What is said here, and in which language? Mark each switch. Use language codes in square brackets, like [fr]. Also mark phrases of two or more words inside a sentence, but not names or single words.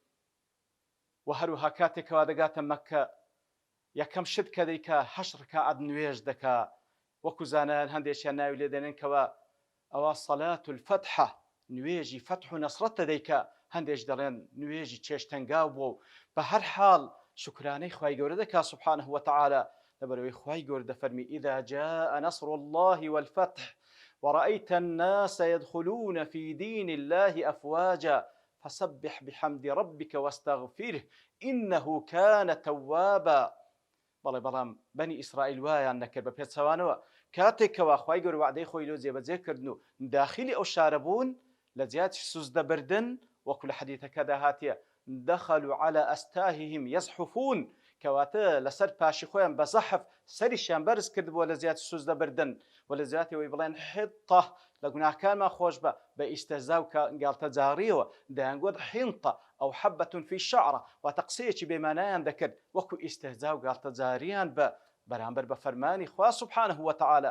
[ckb] و هەروەها کاتێکەوە دەگاتە مەککە یەکەم شت کە دەیکا 8 ڕکعەت نوێژ دەکا، وەکو زانایان هەندێکیان ناوی لێ دەنێن کەوە ئەوە [ar] سەلات الفەتحە، [ckb] نوێژی فەتح و نەسڕەتە دەیکا، هەندێک دەڵێن نوێژی چێشتەنگاو بووە و بە هەر حاڵ شکرانەی خوای گەورە دەکا [ar] سوبحانه وتعالى، [ckb] لەبەرەوەی خوای گەورە دەفەرمی [ar] إذا جاء نصر الله والفتح ورأيت الناس يدخلون في دين الله أفواجا فسبح بحمد ربك واستغفره إنه كان توابا. [ckb] بەڵام بەنی ئیسرائیل وایان نەکرد بە پێچەوانەوە کاتێکەوە خوای گەورە وعدەی خۆی لۆ جێبەجێکردن و داخلی ئەو شارە بوون لە جیاتی سوزدەبردن، وەکو لە حەدیثەکەدا هاتیە [ar] دەخلوا على ئەستاههم یەزحفون، [ckb] کەواتە لەسەر پاشی خۆیان بە زەحف سەریشیان بەرز کردبووە لە جیاتی سوزدەبردن و لە جیاتیەوەی بڵێن حطة لە گوناهکانمان خۆش بە ئیستهزا و گاڵتە جاڕیەوە دەیانگوت [ar] حینطة ئەو حەبەة فی الشعرە، [ckb] واتە قسەیەکی بێمانایان دەکرد وەکو ئیستهزا و گاڵتە جاریان بە بەرامبەر بە فەرمانی خوا [ar] سوبحانه وتعالى.